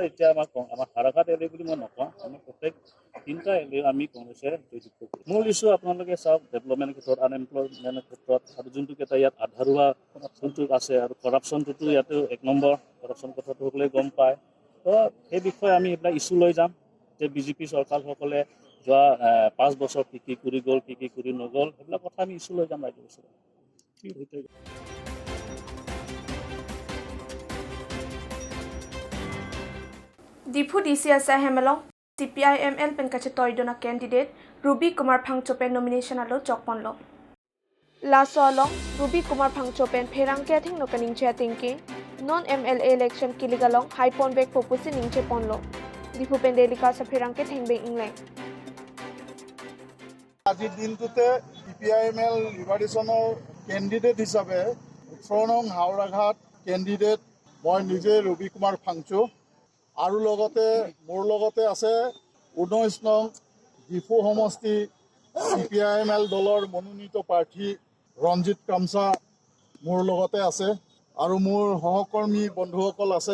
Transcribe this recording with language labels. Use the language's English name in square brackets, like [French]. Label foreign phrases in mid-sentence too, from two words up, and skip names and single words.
[Assamese] এতিয়া আমাৰ হাৰাঘাট এৰিয়া বুলি মই নকওঁ আমাৰ প্ৰত্যেক 3টা এৰিয়া আমি কংগ্ৰেছে মূল ইছ্যু আপোনালোকে চাওক ডেভেলপমেণ্ট ক্ষেত্ৰত আনএমপ্লয়মেণ্টৰ ক্ষেত্ৰত আৰু যোনটো কেইটা ইয়াত আধাৰুৱা যোনটো আছে আৰু কৰাপশ্যনটোতো ইয়াতে 1 নম্বৰ কৰাপশ্যন কথাটো সকলোৱে গম পায় তো সেই বিষয়ে আমি এইবিলাক ইছ্যু লৈ যাম যে বিজেপি চৰকাৰসকলে যোৱা 5 বছৰ কি কৰি গ'ল কি কৰি নগ'ল সেইবিলাক কথা আমি ইছ্যু লৈ যাম ৰাজ্য ওচৰত [Karbi] Dipu Disia Sai Hemalong CPIML Penkachetoiduna candidate Ruby Kumar Phangchopen nomination alo Jokponlo. Laso along Ruby Kumar Phangchopen Pherang Kathing no kaningche tingki non [English] MLA election [Karbi] kiligalong high pon back popusi ningche ponlo. Dipu Pendelika sa Pherang ke thengbeng ingleng. [Assamese] আজিৰ দিনটোতে CPIML লিবাৰেশ্যনৰ কেণ্ডিডেট হিচাপে 18 নং হাওড়াঘাট কেণ্ডিডেট মই নিজে ৰবি কুমাৰ ফাংচু আৰু লগতে মোৰ লগতে আছে 19 নং ডিফু সমষ্টি CPIML দলৰ মনোনীত প্ৰাৰ্থী ৰঞ্জিত কামছা মোৰ লগতে আছে আৰু মোৰ সহকৰ্মী বন্ধুসকল আছে।